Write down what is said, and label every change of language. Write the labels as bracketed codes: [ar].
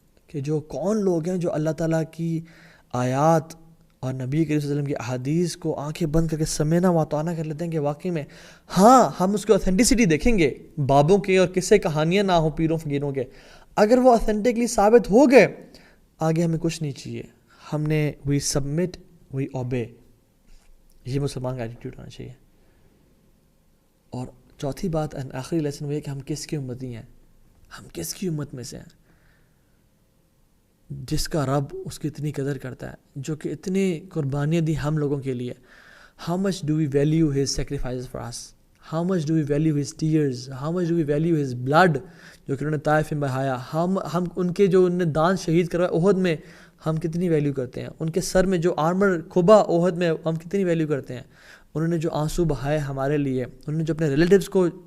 [ur] کہ جو کون لوگ ہیں جو اللہ تعالیٰ کی آیات اور نبی کریم صلی اللہ علیہ وسلم کی احادیث کو آنکھیں بند کر کے سمعنا و اطعنا کر لیتے ہیں کہ واقعی میں ہاں ہم اس کی اوتھینٹسٹی دیکھیں گے، بابوں کے اور قصے کہانیاں نہ ہوں پیروں فقیروں کے، اگر وہ اوتھینٹکلی ثابت ہو گئے آگے ہمیں کچھ نہیں چاہیے، ہم نے [en] we submit we obey, [ur] یہ مسلمان کا ایٹیٹیوڈ ہونا چاہیے. اور چوتھی بات آخری لیسن وہ ہے کہ ہم کس کی امتی ہیں، ہم کس کی امت میں سے ہیں جس کا رب اس کی اتنی قدر کرتا ہے، جو کہ اتنی قربانیاں دی ہم لوگوں کے لیے. [en] How much do we value his sacrifices for us? How much do we value his tears? How much do we value his blood [ur] جو کہ انہوں نے طائف میں بہایا؟ ہم ان کے جو انہوں نے دان شہید کروائے احد میں، ہم کتنی ویلیو کرتے ہیں؟ ان کے سر میں جو آرمر کھبا احد میں، ہم کتنی ویلیو کرتے ہیں؟ انہوں نے جو آنسو بہائے ہمارے لیے، انہوں نے جو اپنے ریلیٹیوز کو